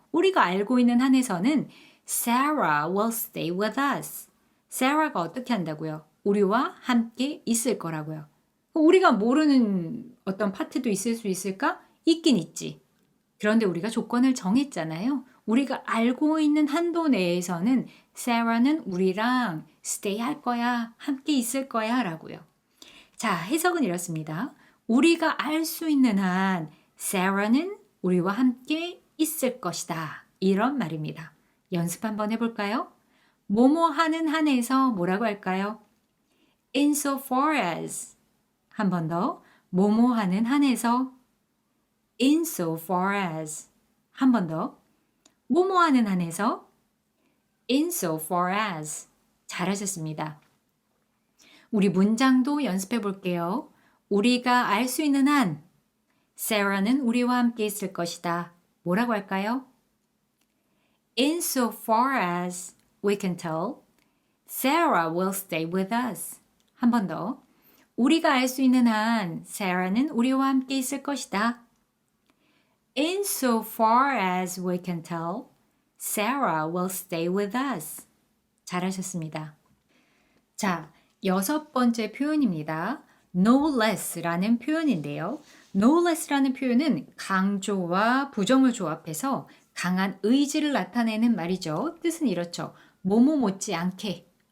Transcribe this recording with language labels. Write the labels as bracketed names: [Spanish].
[Korean] 우리가 알고 있는 한에서는 [English] Sarah will stay with us. [Korean] Sarah가 어떻게 한다고요? 우리와 함께 있을 거라고요. 우리가 모르는 어떤 파트도 있을 수 있을까? 있긴 있지. 그런데 우리가 조건을 정했잖아요. 우리가 알고 있는 한도 내에서는 Sarah는 우리랑 stay 할 거야, 함께 있을 거야 라고요. 자, 해석은 이렇습니다. 우리가 알 수 있는 한 Sarah는 우리와 함께 있을 것이다. 이런 말입니다. 연습 한번 해볼까요? 뭐뭐 하는 한에서 뭐라고 할까요? [English] insofar as. [Korean] 한 번 더. 뭐뭐 하는 한에서 [English] insofar as. [Korean] 한 번 더. 뭐뭐 하는 한에서 [English] insofar as. [Korean] 잘하셨습니다. 우리 문장도 연습해 볼게요. 우리가 알 수 있는 한 Sarah는 우리와 함께 있을 것이다. 뭐라고 할까요? [English] Insofar as we can tell, Sarah will stay with us. [Korean] 한 번 더. 우리가 알 수 있는 한 Sarah는 우리와 함께 있을 것이다. [English] Insofar as we can tell, Sarah will stay with us. [Korean] 잘하셨습니다. 자, 여섯 번째 표현입니다. [English] no less [Korean] 라는 표현인데요. no less라는 표현은 강조와 부정을 조합해서 강한 의지를 나타내는 말이죠. 뜻은 이렇죠. 뭐뭐 못지 않게.